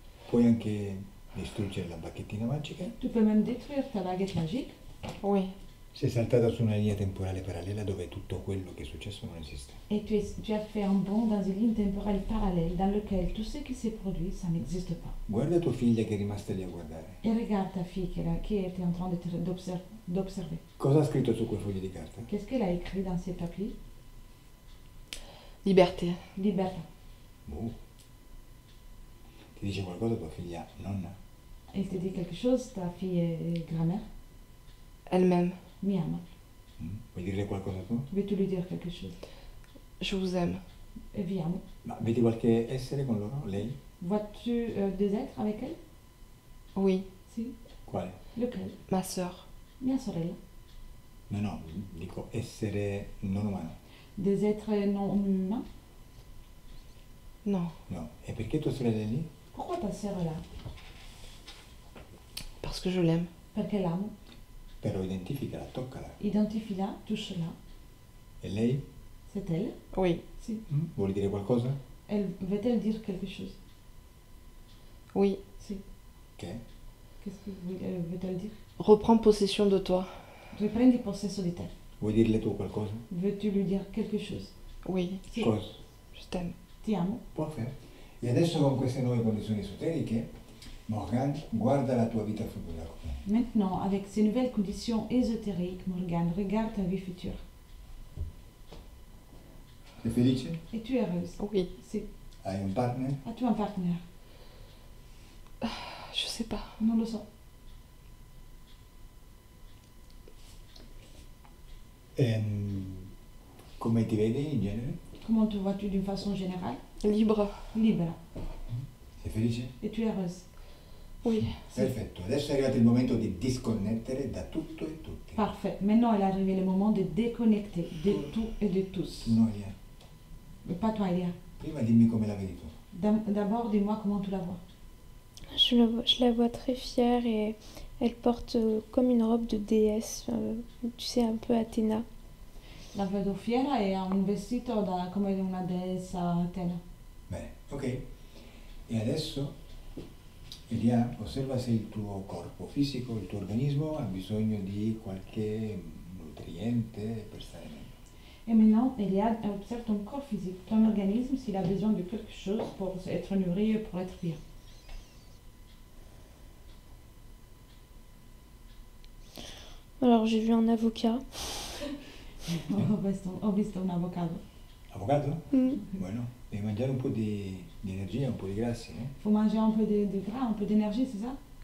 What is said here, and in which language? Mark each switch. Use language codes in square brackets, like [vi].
[it] Puoi anche distruggere la bacchettina magica. [fr] Tu peux même détruire ta baguette magique. Oui. [it] Sei saltata su una linea temporale parallela dove tutto quello che è successo non esiste. [fr] Et tu as fait un bond dans une ligne temporelle parallèle dans lequel tout ce qui s'est produit, ça n'existe pas. [it] Guarda tua figlia che è rimasta lì a guardare. [fr] Et regarde ta fille qui était en train d'observer. [it] Cosa ha scritto su quei fogli di carta? [fr] Qu'est-ce qu'elle a écrit dans ces papiers? Liberté. [it] Libertà. Ti dice qualcosa tua figlia nonna? [fr] Elle te dit quelque chose, ta fille est grand-mère? Elle-même. [it] Mi ama. Vuoi dire qualcosa tu? [fr] Veux-tu lui dire quelque chose? Je vous aime. [it] E vi amo. Ma vedi qualche essere con loro? Lei? [fr] Vois-tu des êtres avec elle? Oui. [it] Si. Quale? [fr] Lequel? Ma sœur. [it] Mia sorella. No, dico essere non umano. [fr] Des êtres non humains? Non. [it] No. E perché tua sorella è lì? [fr] Pourquoi ta sœur est là? Parce que je l'aime. [it] Perché l'amo. Però identificala, toccala. [fr] Identifie-la, touche-la. [it] E lei? [fr] C'est elle? Oui. [it] Si. Vuole dire qualcosa? [fr] Veut-elle dire quelque chose? Oui. [it] Si. Che? [fr] Qu'est-ce que veut-elle dire? Reprends possession de toi. [it] Riprendi possesso di te. Vuoi dirle tu qualcosa? [fr] Veux-tu lui dire quelque chose? Oui. [it] Sì. Cosa? [fr] Je t'aime. [it] Ti amo. Perfetto. E adesso con queste nuove condizioni esoteriche, Morgan, guarda la tua vita futura. [fr] Maintenant, avec ces nouvelles conditions ésotériques, Morgane, regarde ta vie future. [it] Sei felice? [fr] Et tu es heureuse? Oui. [it] Si. Hai un partner? [fr] As-tu un partenaire? Je sais pas. [it] Non lo so. Come ti vedi in genere? [fr] Comment te vois-tu d'une façon générale? Libre. [it] Libera. Sei felice? [fr] Et tu es heureuse? Oui. [it] Perfetto, adesso è arrivato il momento di disconnettere da tutto e tutti. [fr] Parfait. Maintenant, il est arrivé le moment de déconnecter de tout et de tous. [it] No, Elia. [fr] Mais pas toi, Elia. [it] Prima dimmi come la vedi tu. [fr] D'abord, dis-moi comment tu la vois. Je la vois très fière et elle porte comme une robe de déesse, tu sais, un peu Athéna. [it] La vedo fiera e ha un vestito come una dea Atena. Bene, ok. E adesso Elia, osserva se il tuo corpo fisico, il tuo organismo ha bisogno di qualche nutriente per stare meglio. [fr] Et maintenant, Eliade observe ton corps physique, ton organisme, s'il a besoin de quelque chose pour être nourri, pour être bien. Alors j'ai vu un avocat. [it] Ho visto un avocado. Avocado? Mm. Bueno, devi mangiare un po' di energia, un po' di grassi, eh? [fr] Il faut manger un peu de gras, un peu d'énergie, c'est ça?